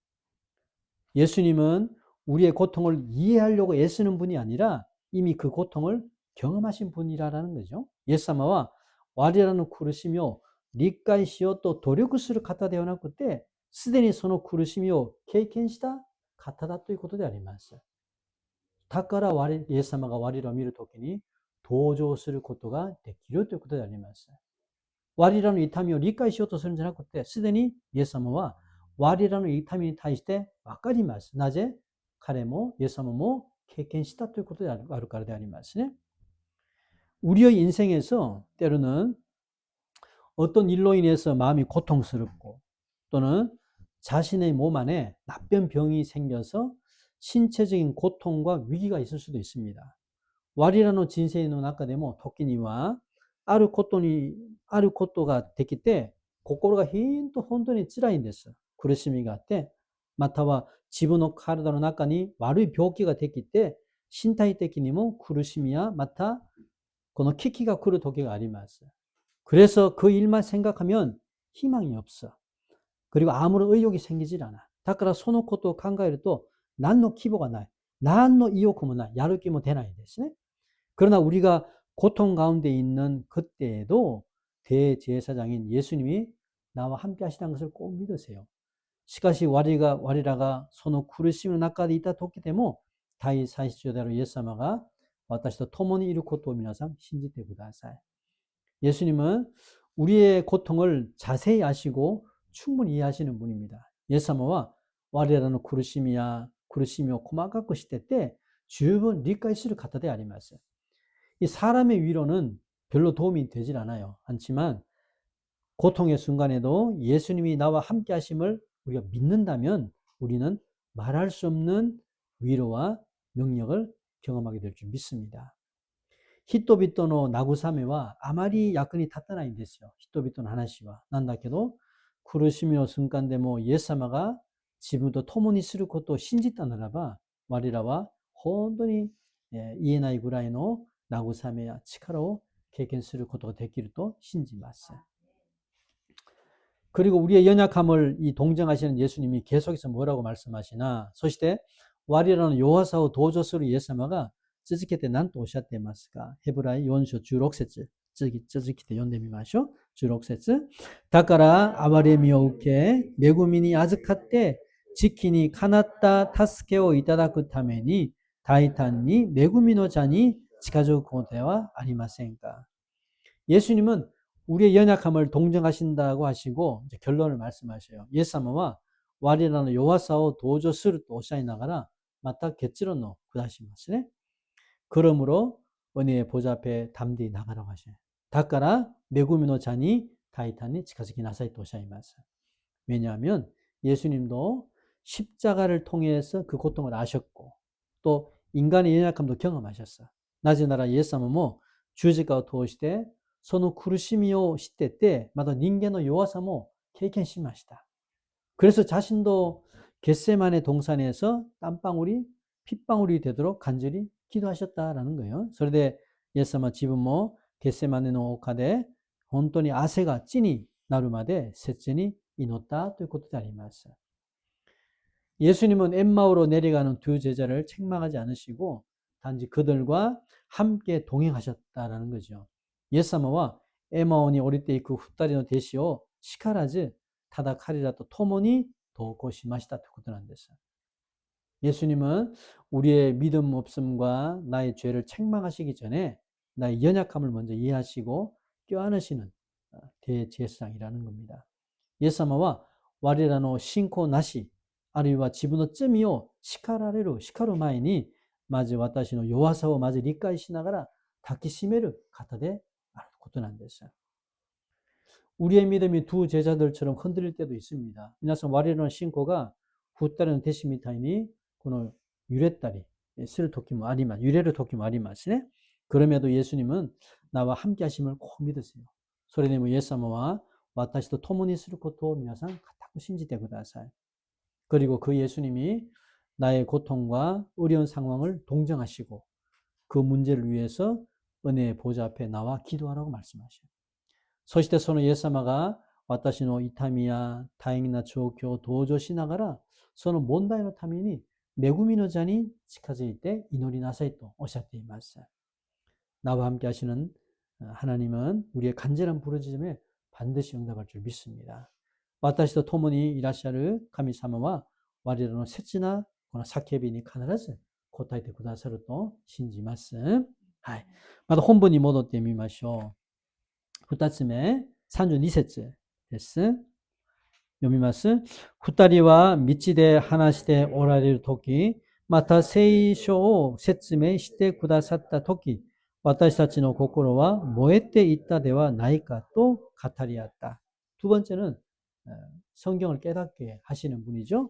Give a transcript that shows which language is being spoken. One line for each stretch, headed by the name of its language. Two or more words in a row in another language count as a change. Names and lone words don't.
Korean: 예수님은 우리의 고통을 이해하려고 애쓰는 분이 아니라 이미 그 고통을 경험하신 분이라는 거죠.
Japanese: 예수様は 我らの苦しみを理解しようと努力する方ではなくて、すでにその苦しみを経験した方だということであります。だからイエス様が我らを見るときに同情することができるということであります。我らの痛みを理解しようとするんじゃなくて、すでにイエス様は我らの痛みに対して分かります。なぜ彼もイエス様も経験したということであるからでありますね。
Korean: 우리의 인생에서 때로는 어떤 일로 인해서 마음이 고통스럽고 또는 자신의 몸 안에 나쁜 병이 생겨서 신체적인 고통과 위기가 있을 수도 있습니다.
Japanese: 我らの人生の中でも時にはあることができて心が本当に辛いんです。苦しみがあって、または自分の体の中に悪い病気ができて身体的にも苦しみやまたこの危機が来る時があります。
Korean: 그래서 그 일만 생각하면 희망이 없어. 그리고 아무런 의욕이 생기질 않아.
Japanese: だからそのことを考えると何の希望がない。何の意欲もない。やる気も出ないですね。
Korean: 그러나 우리가 고통 가운데 있는 그때에도 대제사장인 예수님이 나와 함께 하시다는 것을 꼭 믿으세요.
Japanese: しかし我らがその苦しみの中でいた時でも第最主であるイエス様が私と共にいることを皆さん信じてください。
Korean: 예수님은 우리의 고통을 자세히 아시고 충분히 이해하시는 분입니다.
Japanese: 예수님은 我らの苦しみを細かく知ってて十分理解する方であります。
Korean: 이 사람의 위로는 별로 도움이 되질 않지만 고통의 순간에도 예수님이 나와 함께 하심을 우리가 믿는다면 우리는 말할 수 없는 위로와 능력을 경험하게 될 줄 믿습니다.
Japanese: 人々の慰めはあまり役に立たないんですよ。人々の話は。なんだけど、苦しみの瞬間でもイエス様が自分と共にすることを信じたならば、我らは本当に言えないぐらいの慰めや力を経験することができると信じます。
Korean: 그리고 우리의 연약함을 동정하시는 예수님이 계속해서 뭐라고 말씀하시나?
Japanese: そして 我らの弱さを同情するイエス様が続けて何とおっしゃっていますか？ヘブライ4章16節続けて読んでみましょう。16節だから憐れみを受け恵みに預かって時期にかなった助けをいただくために大胆に恵みの座に近づくことではありませんか?
Korean: 예수님은 우리의 연약함을 동정하신다고 하시고 이제 결론을 말씀하셔요.
Japanese: イエス様は我らの弱さを同情するとおっしゃいながらまた結論を下しますね。
Korean: 그러므로 은혜의 보좌 앞에 담대히 나가라고 하셔요.
Japanese: だから恵みの座に大胆に近づきなさいとおっしゃいます。
Korean: 왜냐하면 예수님도 십자가를 통해서 그 고통을 아셨고 또 인간의 연약함도 경험하셨어.
Japanese: なぜならイエス様も十字架を通してその苦しみを知っててまた人間の弱さも経験しました。
Korean: 그래서 자신도 겟세마네 동산에서 땀방울이 핏방울이 되도록 간절히 기도하셨다라는 거예요.
Japanese: それでイエス様は自分もゲッセマネの丘で本当に汗が地になるまで切に祈ったということであります。
Korean: 예수님은 엠마오로 내려가는 두 제자를 책망하지 않으시고 단지 그들과 함께 동행하셨다라는 거죠.
Japanese: イエス様はエマオに降りていく二人の弟子を叱らずただ彼らと共に同行しましたということなんです。
Korean: 예수님은 우리의 믿음 없음과 나의 죄를 책망하시기 전에 나의 연약함을 먼저 이해하시고 껴안으시는 대제사장이라는 겁니다.
Japanese: イエス様は我らの信仰なしあるいは自分の罪を叱る前にまず私の弱さをまず理解しながら抱きしめる方であることなんです。
Korean: 우리의 믿음이 두 제자들처럼 흔들릴 때도 있습니다.
Japanese: 皆さん 我らの 信仰が 二人の 弟子みたいに この 揺れたり する 時も ありま 揺れる 時も ありますね.
Korean: 그럼에도 예수님은 나와 함께 하심을 꼭 믿으세요.
Japanese: それでも イエス様は 私と 共に する ことを 皆さん 固く 信じて ください.
Korean: 그리고 그 예수님이 나의 고통과 어려운 상황을 동정하시고 그 문제를 위해서 은혜의 보좌 앞에 나와 기도하라고 말씀하셔요.
Japanese: そしてそのイエス様が私の痛みや大変な状況を同情しながらその問題のために恵みの座に近づいて祈りなさいとおっしゃっています。 나와 함께 하시는 하나님은 우리의 간절한 부르짖음에 반드시 응답할 줄 믿습니다. 私と共にいらっしゃる神様は我らの切なこの叫びに必ず答えてくださると信じます。はい。また本文に戻ってみましょう。2つ目、32節です。読みます。二人は道で話しておられるとき、また聖書を説明してくださったとき、私たちの心は燃えていったではないかと語り合った。
Korean: 두 번째는 성경을 깨닫게 하시는 분이죠.